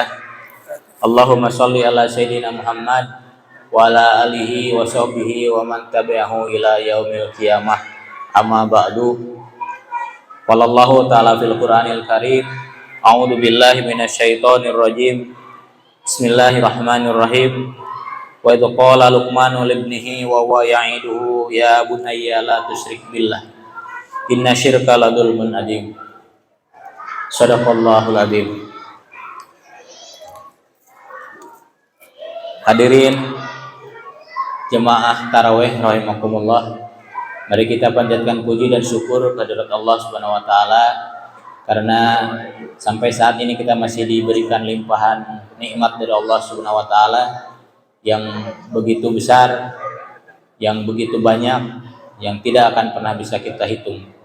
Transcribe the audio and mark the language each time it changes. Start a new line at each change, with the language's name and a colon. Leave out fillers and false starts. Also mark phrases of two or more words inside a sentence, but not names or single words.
Arabic: اللهم صل على سيدنا محمد وعلى آله وصحبه ومن تبعه إلى يوم القيامة. أما بعد. والله تعالى في القرآن الكريم. أعوذ بالله من الشيطان الرجيم. بسم الله الرحمن الرحيم. وإذ قال لقمان لابنه وهو يعظه يا بني لا تشرك بالله. إن الشرك لظلم عظيم. صدق الله العظيم.
Indonesian: Hadirin jemaah tarawih rahimakumullah, mari kita panjatkan puji dan syukur kehadirat Allah
Arabic: سبحانه وتعالى
Indonesian: karena sampai saat ini kita masih diberikan limpahan nikmat dari Allah
Arabic: سبحانه وتعالى
Indonesian: yang begitu besar, yang begitu banyak, yang tidak akan pernah bisa kita hitung.